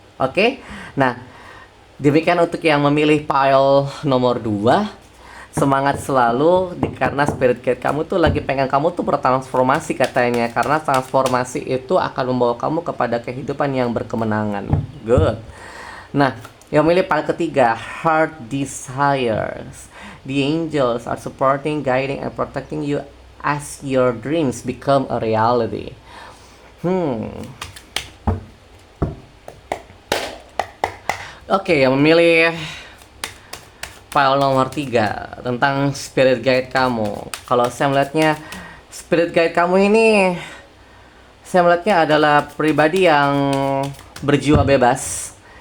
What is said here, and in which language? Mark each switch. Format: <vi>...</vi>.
<id>Oke, nah demikian untuk yang memilih pile nomor 2. Semangat selalu karena spirit guide kamu tuh lagi pengen kamu tuh bertransformasi katanya, karena transformasi itu akan membawa kamu kepada kehidupan yang berkemenangan. Good. Nah, yang memilih pile ketiga, heart desires.</id> <en>The angels are supporting, guiding, and protecting you as your dreams become a reality.</en> <id>Oke, yang memilih file nomor 3 tentang spirit guide kamu. Kalau saya melihatnya, spirit guide kamu ini, saya melihatnya adalah pribadi yang berjiwa bebas.</id>